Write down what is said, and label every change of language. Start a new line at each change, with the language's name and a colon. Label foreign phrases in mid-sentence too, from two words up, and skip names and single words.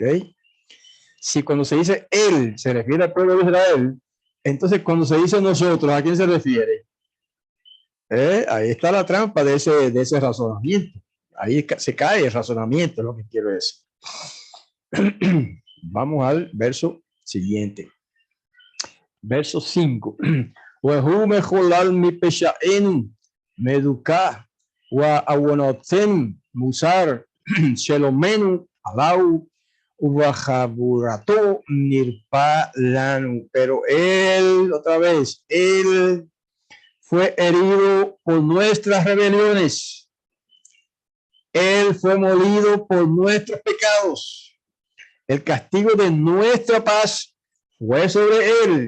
Spanish: Si cuando se dice él se refiere al pueblo de Israel, entonces cuando se dice nosotros, ¿a quién se refiere? Ahí está la trampa de ese razonamiento. Ahí se cae el razonamiento, es lo que quiero decir. Vamos al verso siguiente. Verso 5.
Hebrew: והוא מחולל מפשענו מדוכא מעונותינו מוסר שלומנו עליו ובחבורתו נרפא לנו.
Spanish: Pero él, otra vez, él fue herido por nuestras rebeliones. Él fue molido por nuestros pecados. El castigo de nuestra paz fue sobre él.